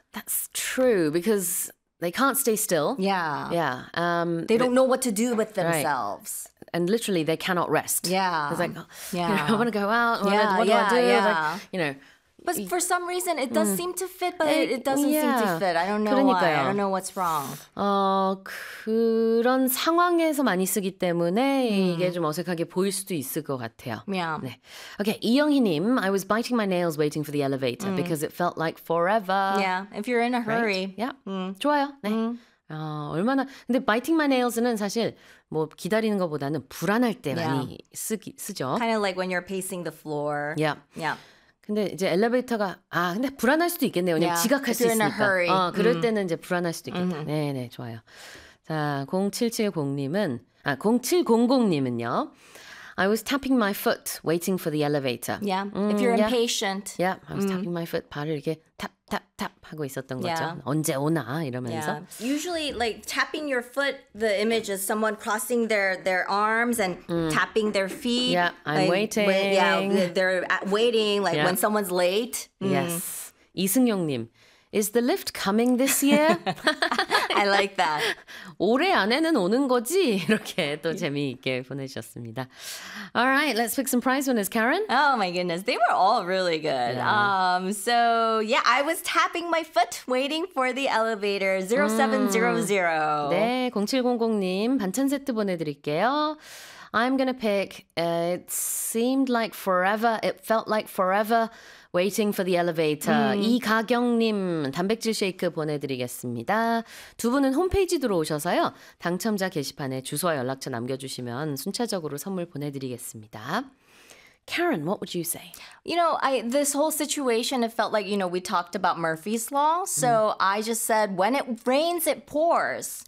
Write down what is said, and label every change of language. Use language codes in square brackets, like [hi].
[en] That's true because. They can't stay still. Yeah. Yeah. They don't know what to do with themselves. Right. And literally, they cannot rest. Yeah. It's like, you know, I want to go out. What do I do? Yeah. Like, you know. But for some reason, it does seem to fit, but it doesn't seem to fit. I don't know [ko] 그러니까요. [en] why. I don't know what's wrong. [ko] 그런 상황에서 많이 쓰기 때문에 이게 좀 어색하게 보일 수도 있을 것 같아요. [en] Yeah. [ko] 네. [en] Okay, 이영희님, I was biting my nails waiting for the elevator because it felt like forever. Yeah, if you're in a hurry. Right? Yeah, [ko] 좋아요. 네. 얼마나 근데 [en] biting my nails [ko] 는 사실 뭐 기다리는 것보다는 불안할 때 많이 쓰죠. [en] Kind of like when you're pacing the floor. Yeah. Yeah. [ko] 근데 이제 엘리베이터가 아 근데 불안할 수도 있겠네요. 그냥 지각할 수 있으니까. 그럴 때는 이제 불안할 수도 있겠다. 네네 좋아요. 자 0770님은 아 0700님은요. [en] I was tapping my foot waiting for the elevator. Yeah. If you're impatient. Yeah. I was tapping my foot. [ko] 발을 이렇게 탑탑탑 하고 있었던 거죠. 언제 오나 이러면서. [en] Yeah. Usually like tapping your foot, the image is someone crossing their arms and tapping their feet. Yeah, I'm like, waiting. They're waiting like when someone's late. Yes. 이승용님, is the lift coming this year? I like that. [ko] 올해 안에는 오는 거지? 이렇게 또 재미있게 보내주셨습니다. [en] All right, let's pick some prize winners, Karen. Oh my goodness, they were all really good. Yeah. I was tapping my foot waiting for the elevator. 0700. [ko] 네, 0700님 반찬 세트 보내드릴게요. [en] I'm going to pick, it seemed like forever, it felt like forever. Waiting for the elevator. [ko] 이가경님 단백질 쉐이크 보내드리겠습니다. 두 분은 홈페이지 들어오셔서요. 당첨자 게시판에 주소와 연락처 남겨주시면 순차적으로 선물 보내드리겠습니다. [en] Karen, what would you say? You know, this whole situation, it felt like, you know, we talked about Murphy's Law. So I just said, when it rains, it pours.